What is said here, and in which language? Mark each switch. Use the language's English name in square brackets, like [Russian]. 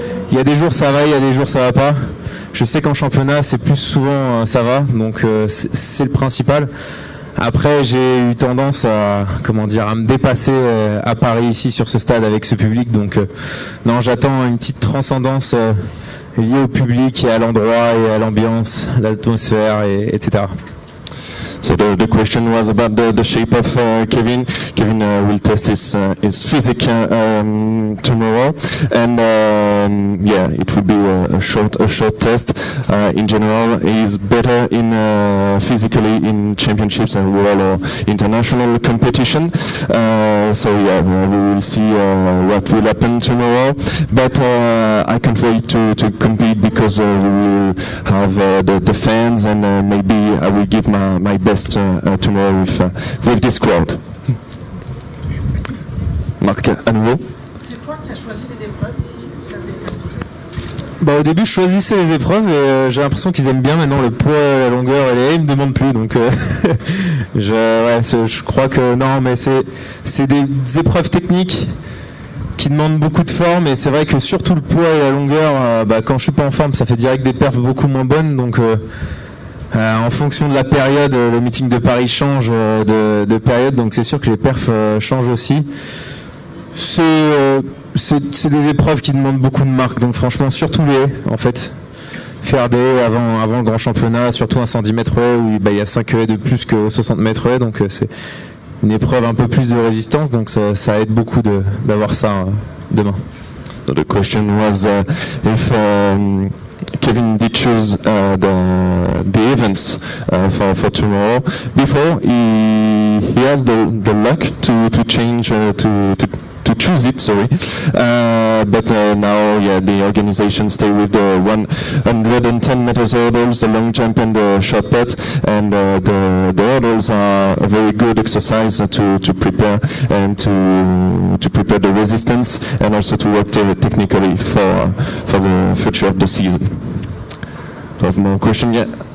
[French] Il y a des jours ça va, il y a des jours ça va pas. Je sais qu'en championnat, c'est plus souvent ça va, donc c'est le principal. Après, j'ai eu tendance à me dépasser à Paris, ici, sur ce stade, avec ce public. Donc, non, j'attends une petite transcendance liée au public et à l'endroit et à l'ambiance, l'atmosphère, etc. [English] So the question was about the shape of Kevin. Kevin will test his physique tomorrow, and yeah, it will be a short test. In general, he's better in physically in championships and world or international competition. So yeah, we will see what will happen tomorrow. But I can't wait to compete, because we will have the fans, and maybe I will give my best tomorrow with this crowd. [French] Marc, à nouveau. C'est toi qui as choisi les épreuves ici? Au début, je choisissais les épreuves, et j'ai l'impression qu'ils aiment bien maintenant le poids, la longueur et les haies, ils me demandent plus. Donc, je crois que non, mais c'est des épreuves techniques qui demandent beaucoup de forme, et c'est vrai que surtout le poids et la longueur, quand je suis pas en forme, ça fait direct des perfs beaucoup moins bonnes. Donc en fonction de la période, le meeting de Paris change de période, donc c'est sûr que les perfs changent aussi. C'est des épreuves qui demandent beaucoup de marques, donc franchement, surtout les haies, en fait. Faire des haies avant le grand championnat, surtout un 110 mètres haies, où il y a 5 haies de plus que 60 mètres haies, donc c'est une épreuve un peu plus de résistance, donc ça aide beaucoup d'avoir ça demain. [English] So the question was if Kevin did choose the events for tomorrow. Before he has the luck to change to choose it. Sorry, but now the organization stay with the 110 meters hurdles, the long jump and the shot put, and the hurdles are a very good exercise to prepare and to prepare the resistance, and also to work technically for the future of the season. Do I have more question yet?